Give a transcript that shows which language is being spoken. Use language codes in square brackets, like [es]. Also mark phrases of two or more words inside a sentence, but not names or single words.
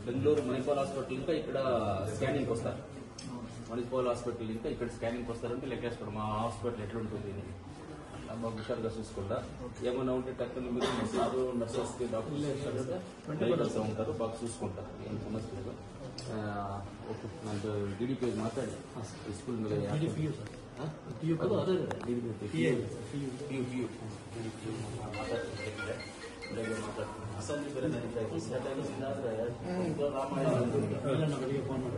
[te] బెంగళూరు మణిపాల్ హాస్పిటల్ ఇంకా ఇక్కడ స్కానింగ్కి వస్తారు. మణిపాల్ హాస్పిటల్ ఇంకా ఇక్కడ స్కానింగ్కి వస్తారంటే లెక్కేసుకోండి మా హాస్పిటల్ ఎట్లుంటుంది. అట్లా బాగా హుషారుగా చూసుకుంటా. ఏమైనా ఉంటే టక్కున మీరు నర్సెస్కి డాక్టర్స్ ఉంటారు, బాగా చూసుకుంటారు. ఏం సమస్య లేదు. [kn] ನಂದು DDP ಮಾತಾಡಿ ಸ್ಕೂಲ್ ಮೇಲೆ PU ಸರ್ PU ಅದೇ ಅಸೆಂಬ್ಲಿ ಬೇರೆ ನಡೀತಾ ಇತ್ತು ಬೆಳಿಗ್ಗೆ ಫೋನ್ ಮಾಡಿ